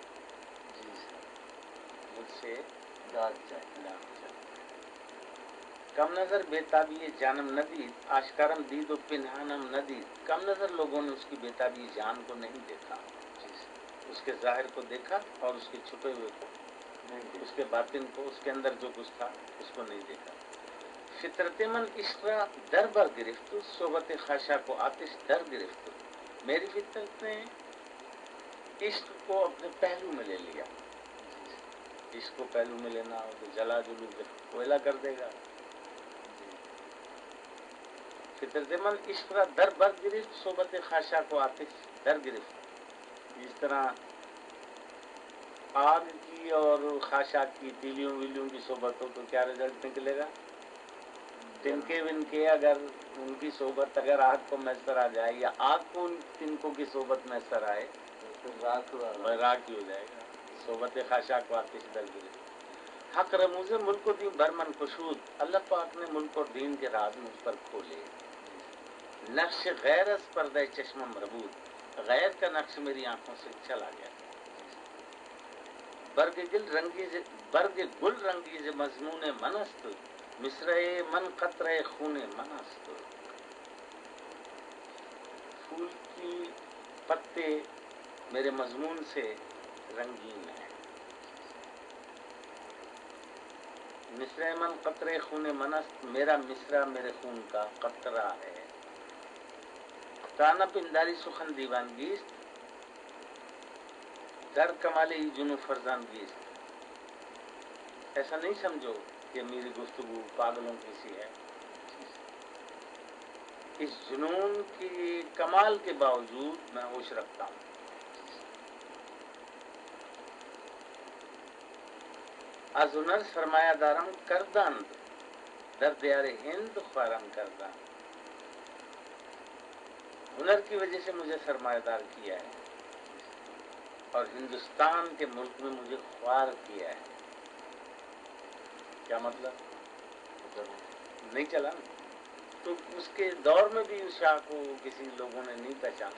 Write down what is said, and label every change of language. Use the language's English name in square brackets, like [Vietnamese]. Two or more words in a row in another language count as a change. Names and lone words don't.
[Urdu] جی سر. مجھ سے داد چاہتا ہے. [Persian] کم نظر بیتابی جانم ندید آشکارم دید و پنہانم ندید. [Urdu] کم نظر لوگوں نے اس کی بیتابی جان کو نہیں دیکھا. جی سر. اس کے ظاہر کو دیکھا اور اس کے چھپے ہوئے کو, اس کے باطن کو, اس کے اندر جو کچھ تھا اس کو نہیں دیکھا. [Persian] فطرت من عشق را در بر گرفت صحبت خاشا کو آتش در گرفت. [Urdu] میری فطرت نے عشق کو اپنے پہلو میں لے لیا. عشق کو پہلو میں لینا ہو تو جلا جلو کوئلہ کر دے گا. [Persian] فطرت من عشق را در بر گرفت صحبت خاشا کو آتش در گرفت. [Urdu] اس طرح آگ کی اور خاشاک کی تیلیوں ویلیوں کی صحبت ہو تو کیا رزلٹ نکلے گا؟ تنکے ونکے اگر ان کی صحبت اگر آگ کو میسر آ جائے یا آگ کو ان تنکوں کی صحبت میسر آئے تو راکھ ہی ہو جائے گا. [Persian] صحبت خاشاک کو آتش در گرفت. حق رموز ملک و دین برمن کشود. [Urdu] اللہ پاک نے ملک اور دین کے راز مجھ پر کھولے. [Persian] نقش غیر از پردہ چشم مربوط, [Urdu] غیر کا نقش میری آنکھوں سے چلا گیا. [Persian] برگ گل رنگیز مضمون من است مصرع من قطرہ خون من است. [Urdu] پھول کی پتے میرے مضمون سے رنگین ہیں. [Persian] مصرع من قطرہ خون من است, [Urdu] میرا مصرع میرے خون کا قطرہ ہے. [Persian] تانا پنداری سخن دیوانگیست در کمال جنو فرزانگیست. [Urdu] ایسا نہیں سمجھو کہ میری گفتگو پاگلوں کی سی ہے. اس جنون کی کمال کے باوجود میں ہوش رکھتا ہوں. [Persian] از ہنر سرمایہ دارم کردند در دیار ہند خوارم کردند. [Urdu] ہنر کی وجہ سے مجھے سرمایہ دار کیا ہے اور ہندوستان کے ملک میں مجھے خوار کیا ہے. کیا مطلب؟ نہیں چلا نا. تو اس کے دور میں بھی اس شاہ کو کسی لوگوں نے نہیں پہچانا.